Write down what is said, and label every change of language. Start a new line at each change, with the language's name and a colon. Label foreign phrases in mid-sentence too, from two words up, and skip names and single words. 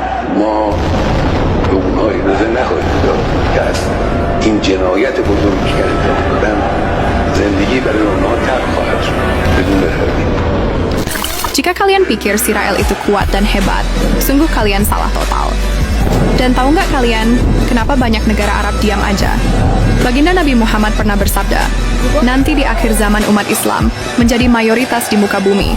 Persian: ما به اونها اجازه نخواهید داد که از این جنایت بزرگی که انجام دادن زندگی برای اونها تلخ خواهد شد بدون تردید.
Indonesian: Jika kalian pikir si Rael itu kuat dan hebat, sungguh kalian salah total. Dan tahu nggak kalian, kenapa banyak negara Arab diam aja? Baginda Nabi Muhammad pernah bersabda, nanti di akhir zaman umat Islam menjadi mayoritas di muka bumi.